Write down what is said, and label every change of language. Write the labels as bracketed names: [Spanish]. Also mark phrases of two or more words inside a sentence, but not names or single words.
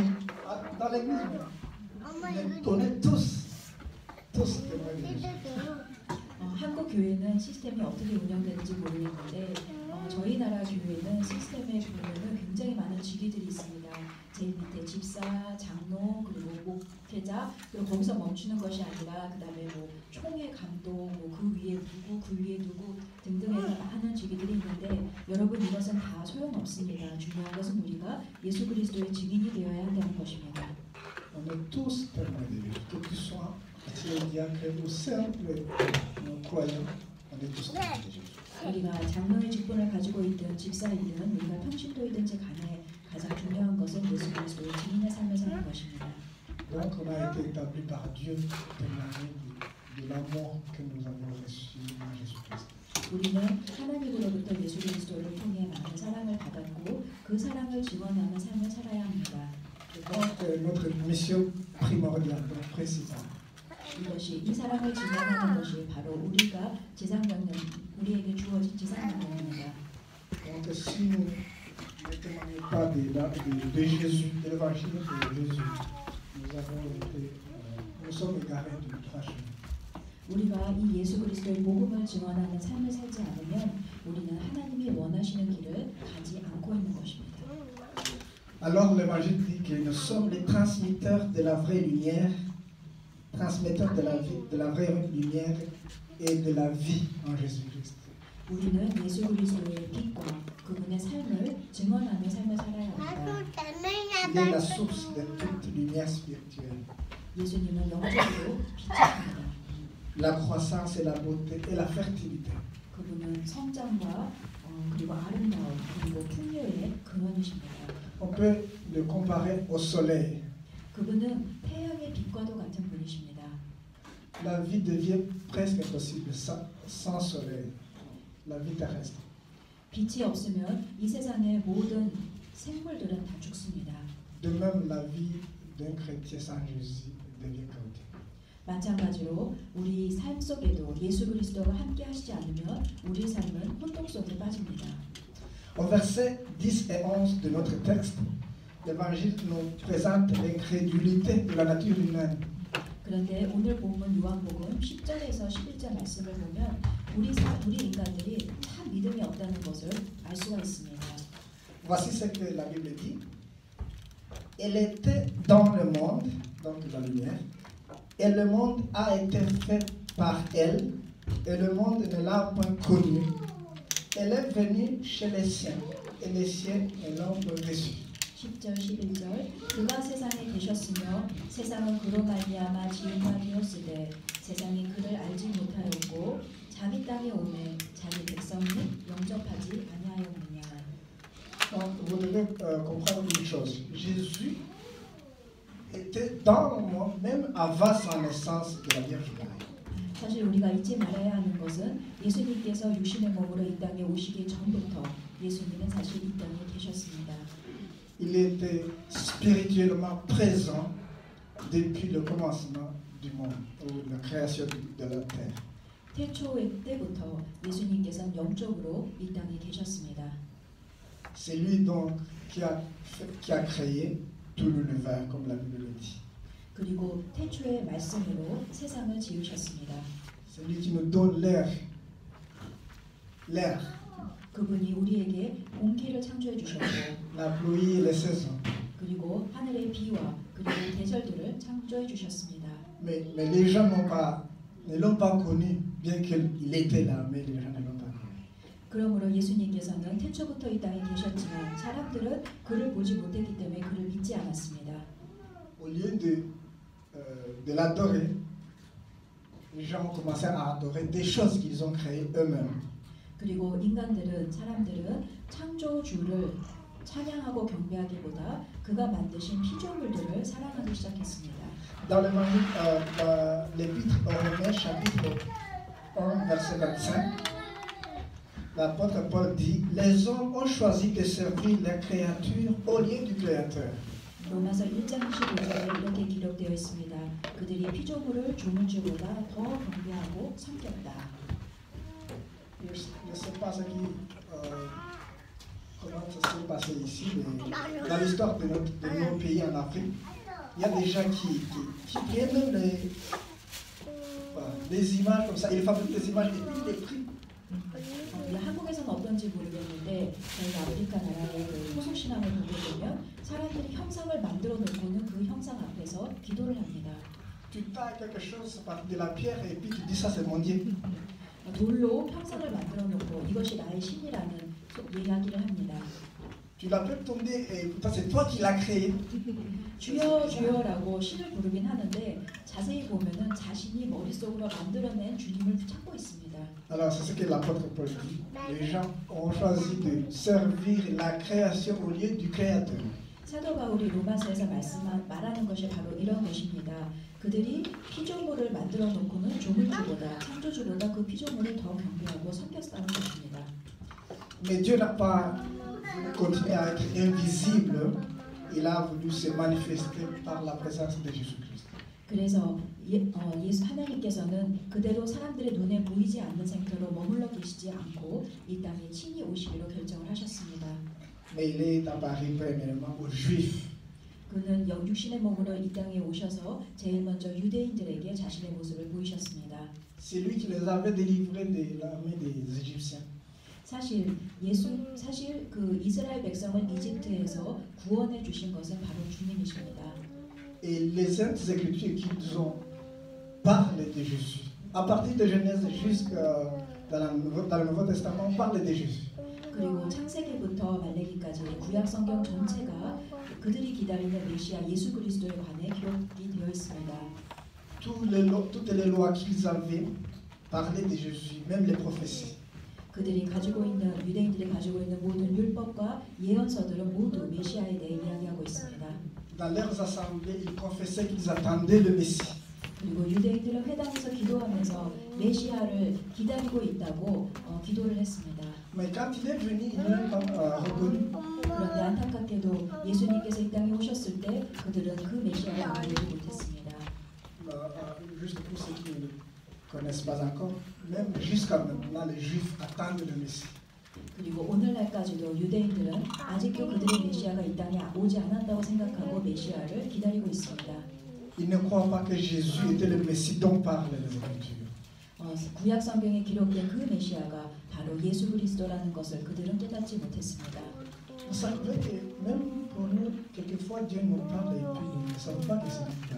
[French] Dans l'église, on est tous témoins de Jésus. [Korean] 한국 교회는 시스템이 어떻게 운영되는지 모르겠는데 저희 나라 교회는 시스템에 보면은 굉장히 많은 직위들이 있습니다. 제일 밑에 집사, 장로, 그리고 목회자, 그리고 거기서 멈추는 것이 아니라 그 다음에 뭐 총회 감독, 뭐 그 위에 누구, 그 위에 누구 등등해서 많은 직위들이 있는데 여러분 이것은 다 소용없습니다. 중요한 것은 우리가 예수 그리스도의 증인이 되어야 한다는 것입니다. [French] On est tous témoins de Jésus, que tu sois diacre ou simple croyant, on est tous témoins de Jésus. [Korean] 우리가 장로의 직분을 가지고 있든 집사이든 우리가 평신도이든지 간에 가장 중요한 것은 예수 그리스도의 증인의 삶을 사는 것입니다. [French] Donc on a été établi par Dieu pour témoigner de l'amour que nous avons reçu en Jésus-Christ. [Korean] 우리는 하나님으로부터 예수 그리스도를 통해 많은 사랑을 받았고 그 사랑을 증언하는 삶을 살아야 합니다. [French] Donc notre mission primordiale, principale. [Korean] 이것이 이 사랑을 증언하는 것이 바로 우리가 우리에게 주어진 지상명령입니다. [French] Donc si nous ne témoignons pas de Jésus, de l'évangile de Jésus, nous sommes égarés du droit chemin. [Korean] 우리가 이 예수 그리스도의 복음을 증언하는 삶을 살지 않으면 우리는 하나님이 원하시는 길을 가지 않고 있는 것입니다. [French] Alors l'évangile dit que nous sommes les transmetteurs de la vraie lumière, transmetteurs de la vraie lumière et de la vie en Jésus-Christ. [Korean] 우리는 예수 그리스도의 빛과 그분의 삶을 증언하는 삶을 살아야 합니다. [French] Il est la source de toute lumière spirituelle. [Korean] 예수님은 영적으로 빛이십니다. [French] La croissance et la beauté et la fertilité. [Korean] 그분은 성장과 그리고 아름다움 그리고 풍요의 근원이십니다. [French] On peut le comparer au soleil. [Korean] 그분은 태양의 빛과도 같은 분이십니다. [French] La vie devient presque impossible sans soleil. La vie terrestre. [Korean] 빛이 없으면 이 세상의 모든 생물들은 다 죽습니다. [French] De même, la vie d'un chrétien sans Jésus devient chaotique. [Korean] 마찬가지로 우리 삶 속에도 예수 그리스도와 함께 하시지 않으면 우리 삶은 혼돈 속에 빠집니다. [French] Au verset 10 et 11 de notre texte, l'Évangile nous présente l'incrédulité de la nature humaine. [Korean] 그런데 오늘 본문 요한복음 10절에서 11절 말씀을 보면 우리 인간들이 참 믿음이 없다는 것을 알 수가 있습니다. [French] Voici ce que la Bible dit. Elle était dans le monde, donc la lumière, et le monde a été fait par elle, et le monde ne l'a point connue. Elle est venue chez les siens, et les siens ne l'ont pas reçue. [Korean] 10절 11절 그가 세상에 계셨으며 세상은 그로 말미암아 지음바 되었으되 세상이 그를 알지 못하였고 자기 땅에 오매 자기 백성이 영접하지 아니하였느냐. [French] Donc, vous devez comprendre une chose. Jésus était dans le monde, même avant sa naissance de la Vierge Marie. [Korean] 사실 우리가 잊지 말아야 하는 것은 예수님께서 육신의 몸으로 이 땅에 오시기 전부터 예수님은 사실 이 땅에 계셨습니다. [French] Il était spirituellement présent depuis le commencement du monde, ou la création de la terre. [Korean] 태초 때부터 예수님께서는 영적으로 이 땅에 계셨습니다. [French] C'est lui donc qui a créé tout l'univers, comme la Bible le dit. [Korean] 그리고 태초의 말씀으로 세상을 지으셨습니다. [French] C'est lui qui nous donne l'air. L'air, [Korean] 그분이 우리에게 공기를 창조해 주셨고 [French] la pluie et les saisons. [Korean] 그리고 하늘의 비와 그리고 계절들을 창조해 주셨습니다. [French] Mais les gens ne l'ont pas connu, bien qu'il était là, mais les gens ne l'ont pas connu. [Korean] 그러므로 예수님께서는 태초부터 이 땅에 계셨지만 사람들은 그를 보지 못했기 때문에 그를 믿지 않았습니다. [French] Au lieu de l'adorer, les gens ont commencé à adorer des choses qu'ils ont créées eux-mêmes. [Korean] 그리고 사람들은 창조주를 찬양하고 경배하기보다 그가 만드신 피조물들을 사랑하기 시작했습니다. [French] Dans l'épître aux Romains, chapitre 1, verset 25, l'apôtre Paul dit « Les hommes ont choisi de servir la créature au lieu du Créateur. » [Korean] 로마서 1장 15절에 이렇게 기록되어 있습니다. 그들이 피조물을 조물주보다 더 경배하고 섬겼다. [French] Je ne sais pas comment ça s'est passé ici, mais dans l'histoire de nos pays en Afrique, il y a des gens qui prennent des images comme ça, ils fabriquent des images et puis ils les prient. [Korean] 한국에서는 어떤지 모르겠는데 저희가 아프리카 나라의 소속 신앙을 보게 되면 사람들이 형상을 만들어 놓고는 그 형상 앞에서 기도를 합니다. [French] Tu tailles quelque chose à partir de la pierre et puis tu dis ça c'est mon Dieu. [Korean] 돌로 형상을 만들어 놓고 이것이 나의 신이라는 이야기를 합니다. [French] Tu l'appelles ton Dieu et pourtant c'est toi qui l'as créé. [Korean] 주여 주여라고 신을 부르긴 하는데 자세히 보면은 자신이 머릿속으로 만들어낸 주님을 찾고 있습니다. [French] Alors c'est ce que l'apôtre Paul dit. Les gens ont choisi de servir la création au lieu du Créateur. [Korean] 사도 바울이 로마서에서 말하는 것이 바로 이런 것입니다. 그들이 피조물을 만들어 놓고는 조물주보다 창조주보다 그 피조물을 더 경배하고 섬겼다는 것입니다. [French] Mais Dieu n'a pas continué à être invisible. Il a voulu se manifester par la présence de Jésus-Christ. [Korean] 그래서 하나님께서는 그대로 사람들의 눈에 보이지 않는 상태로 머물러 계시지 않고 이 땅에 친히 오시기로 결정을 하셨습니다. [French] Mais il est apparu premièrement aux Juifs. [Korean] 그는 육신의 몸으로 이 땅에 오셔서 제일 먼저 유대인들에게 자신의 모습을 보이셨습니다. [French] C'est lui qui les avait délivrés de l'armée des Égyptiens. [Korean] 사실 그 이스라엘 백성을 이집트에서 구원해 주신 것은 바로 주님이십니다. [French] Et les saintes écritures qui nous ont parlé de Jésus, à partir de Genèse jusqu'à dans le Nouveau Testament, on parle de Jésus. [Korean] 그리고 창세기부터 말레기까지 구약 성경 전체가 그들이 기다리는 메시아 예수 그리스도에 관해 기록이 되어 있습니다. [French] Toutes les lois qu'ils avaient parlaient de Jésus, même les prophéties. [Korean] 그들이 가지고 있는 유대인들이 가지고 있는 모든 율법과 예언서들은 모두 메시아에 대해 이야기하고 있습니다. [French] Dans leurs assemblées, ils confessaient qu'ils attendaient le Messie. [Korean] 그리고 유대인들은 회당에서 기도하면서 메시아를 기다리고 있다고 기도를 했습니다. [French] Mais quand il est venu, ils ne l'ont pas reconnu. [Korean] 그런데 안타깝게도 예수님께서 이 땅에 오셨을 때 그들은 그 메시아를 알지 못했습니다. [French] Juste pour ceux qui ne connaissent pas encore, même jusqu'à maintenant, les Juifs attendent le Messie. [Korean] 그리고 오늘날까지도 유대인들은 아직도 그들의 메시아가 이 땅에 오지 않았다고 생각하고 메시아를 기다리고 있습니다. [French] Ils ne croient pas que Jésus était le Messie dont parlent les Écritures. [Korean] 구약 성경에 기록된 그 메시아가 바로 예수 그리스도라는 것을 그들은 깨닫지 못했습니다. [French] Vous savez que même pour nous, quelquefois Dieu nous parle et puis nous ne savons pas que c'est lui.